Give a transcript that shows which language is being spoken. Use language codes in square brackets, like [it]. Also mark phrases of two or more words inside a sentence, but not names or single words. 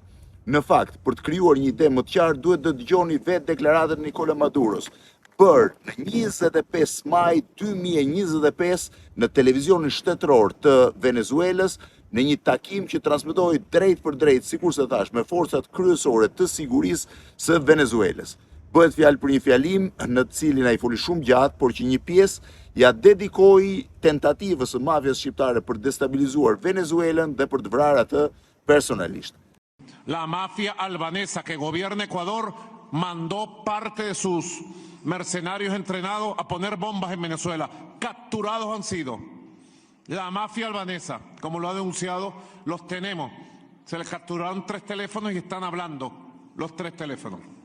[sq] Në fakt, për të krijuar një ide më të qartë, duhet të dëgjoni vetë deklaratën e Nicola Maduros, bërë në 25 maj 2025 në televizionin shtetëror të Venezuelës, në një takim që transmetohej drejt për drejt, sikur se thash, me forcat kryesore të sigurisë së Venezuelës. Bëhet fjalë për një fjalim në të cilin ai foli shumë gjatë, por që një pjesë ja dedikoi tentativës së mafias shqiptare për të destabilizuar Venezuelën dhe për të vrarë atë personalisht. [es] La mafia albanesa que gobierna Ecuador mandó parte de sus mercenarios entrenados a poner bombas en Venezuela. Capturados han sido. La mafia albanesa, como lo ha denunciado, los tenemos. Se les capturaron 3 teléfonos y están hablando los 3 teléfonos.